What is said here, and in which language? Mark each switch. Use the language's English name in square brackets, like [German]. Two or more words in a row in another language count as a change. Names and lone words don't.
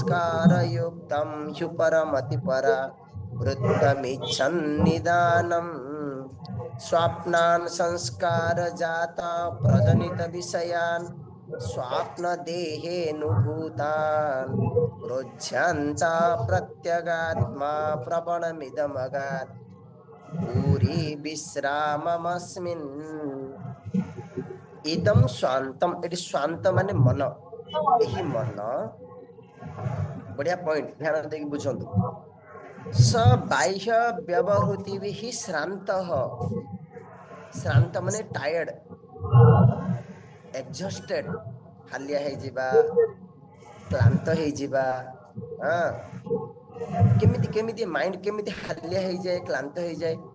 [Sanskrit] संस्कारयुक्तं ह्युपरमति परा वृत्तमिच्छन्निदानम् स्वप्नान संस्कार जाता प्रजनित विषयान स्वप्न देहेनुभूतान रोज्यन्ता प्रत्यगात्मा प्रवणमिदमगात् पूरी विश्राममस्मिन् इदम स्वांतम। [Odia] ଏଠି ସ୍ୱାନ୍ତ ମାନେ ମନ। ଏହି ମନ ବଢ଼ିଆ ପଏଣ୍ଟ ଧ୍ୟାନ ଦେଇକେ ବୁଝନ୍ତୁ। [Sanskrit] स बाह्य व्यवहृति भी श्रांत। [Odia] ଶ୍ରାନ୍ତ ମାନେ [English] tired, exhausted, [Odia] ହାଲିଆ ହେଇ ଯିବା, କ୍ଲାନ୍ତ ହେଇ ଯିବା। ହଁ, କେମିତି କେମିତି ମାଇଣ୍ଡ କେମିତି ହାଲିଆ ହେଇ ଯାଏ, କ୍ଲାନ୍ତ ହେଇ ଯାଏ।